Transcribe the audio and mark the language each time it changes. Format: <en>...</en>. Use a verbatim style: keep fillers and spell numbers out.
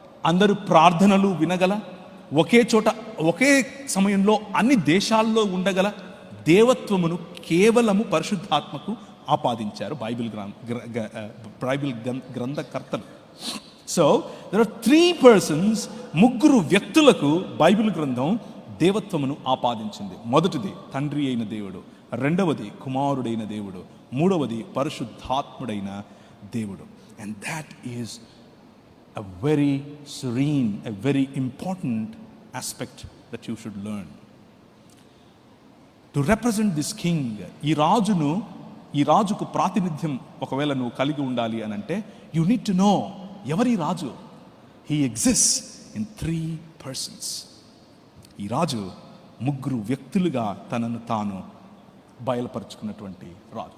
<te>అందరూ ప్రార్థనలు వినగల, ఒకే చోట ఒకే సమయంలో అన్ని దేశాల్లో ఉండగల దేవత్వమును కేవలము పరిశుద్ధాత్మకు ఆపాదించారు బైబిల్ గ్రం గ్ర- గ- ఆ, Bible గ్రం- గ్రంథకర్తలు.</te> <en>so there are three persons,</en> <te>ముగ్గురు వ్యక్తులకు బైబిల్ గ్రంథం దేవత్వమును ఆపాదించింది. మొదటిది తండ్రి అయిన దేవుడు, రెండవది కుమారుడైన దేవుడు, మూడవది పరిశుద్ధాత్ముడైన దేవుడు.</te> <en>And that is a very serene, a very important aspect that you should learn. To represent this king,</en> <te>ఈ రాజును, ఈ రాజుకు ప్రాతినిధ్యం ఒకవేళ నువ్వు కలిగి ఉండాలి అని అంటే</te> <en>you need to know</en> <te>ఎవరి రాజు.</te> <en>He exists in three persons.</en> <te>ఈ రాజు ముగ్గురు వ్యక్తులుగా తనను తాను బయలుపరుచుకున్నటువంటి రాజు.</te>